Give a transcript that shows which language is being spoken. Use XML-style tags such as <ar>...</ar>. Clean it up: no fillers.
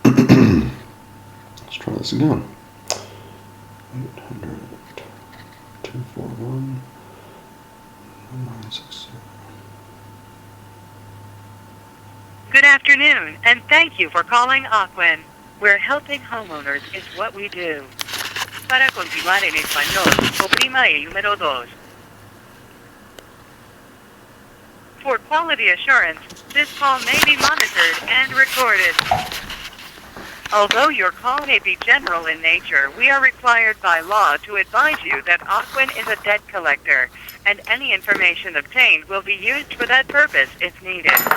<en>Let's try this again. 800 241 960. Good afternoon, and thank you for calling OCWEN, where helping homeowners is what we do.</en> <es>Para continuar en español, oprima el número 2.</es> <en>For quality assurance, this call may be monitored and recorded. Although your call may be general in nature, we are required by law to advise you that OCWEN is a debt collector, and any information obtained will be used for that purpose if needed.</en>